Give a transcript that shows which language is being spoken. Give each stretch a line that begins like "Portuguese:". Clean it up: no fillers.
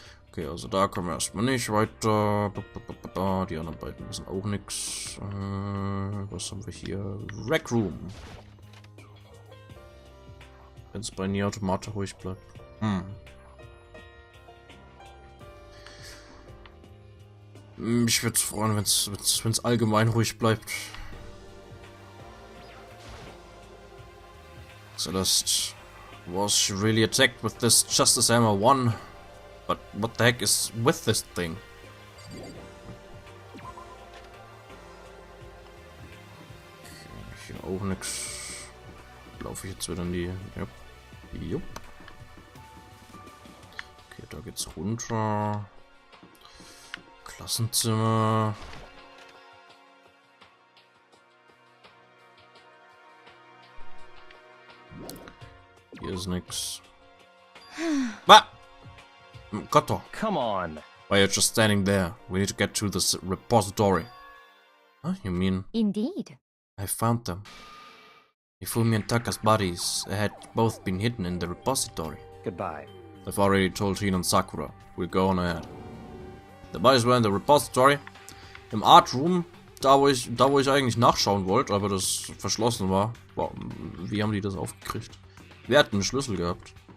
German: Okay, also da kommen wir erstmal nicht weiter. Die anderen beiden wissen auch nichts. Was haben wir hier? Rec Room. Wenn es bei Nier Automata ruhig bleibt. Ich würde es freuen, wenn es allgemein ruhig bleibt.
English: Celeste, was she really attacked with this Justice Hammer 1? But what the heck is with this thing?
German: Hier auch nix. Laufe ich jetzt wieder in die... Jupp. Jupp. Okay, da geht's runter. Klassenzimmer. Hier ist nix. Ah! Gotto.
English: Come on. Why are you just standing there? We need to get to this repository. Huh? You mean... Indeed. I found them. Hifumi and Taka's bodies had both been hidden in the repository. Goodbye. I've already told Hin and Sakura. We'll go on ahead. The bodies were in the repository.
German: Im Art Room, da wo ich eigentlich nachschauen wollte, aber das verschlossen war. Wow, wie haben die das aufgekriegt? Wir hatten einen Schlüssel gehabt.